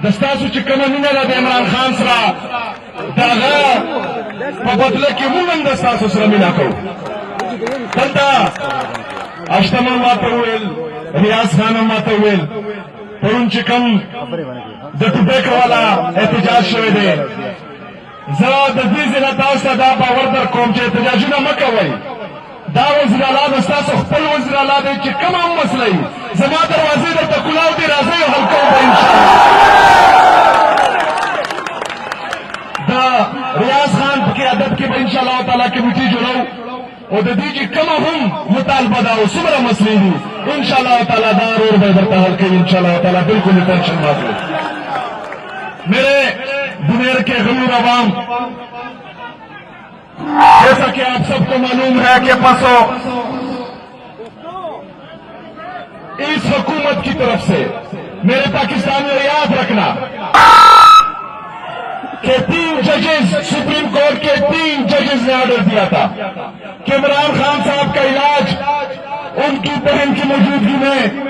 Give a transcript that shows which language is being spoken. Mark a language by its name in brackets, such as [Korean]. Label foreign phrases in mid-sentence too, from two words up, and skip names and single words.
[Pashto] ستاسو چې کومه مینه ده د عمران خان سره د هغه په بدله کې موږ هم د ستاسو سره مینه کوو دلته اشتمن ماته وویل ریاض خان هم ماته وویل پرون چې کوم د ټوپک والا احتجاج شوی دی زه د دې ځای تاسو ته دا باور در کوم چې احتجاجونه مه کوئ دا وزیر اعلی د ستاسو خپل وزیر اعلی دی چې کومه هم مسله وي زما دروازې درته کلاو دي راځئ او حل کوو به انشاءالله د ریاض خان په قیادت کې به [Arabic] انشاءالله تعالی [Pashto] کمیټي جوړو او د دې چې کومه هم مطالبه ده او څومره مسلې دي [Arabic] انشاءالله تعالی [Pashto] دا رور به درته حل کوي [Arabic] انشاءالله تعالی [Pashto] بالکل [Urdu] ٹینشن مت لو میرے بنیر کے غیور عوام جیسا کہ آپ سب کو معلوم ہے کہ پسو اس حکومت کی طرف سے میرے پاکستانیوں یاد رکھنا کہ 3 ججز [English] Supreme Court [Urdu] کے 3 ججز نے آرڈر دیا تھا کہ عمران خان صاحب کا علاج ان کی بہن کی موجودگی میں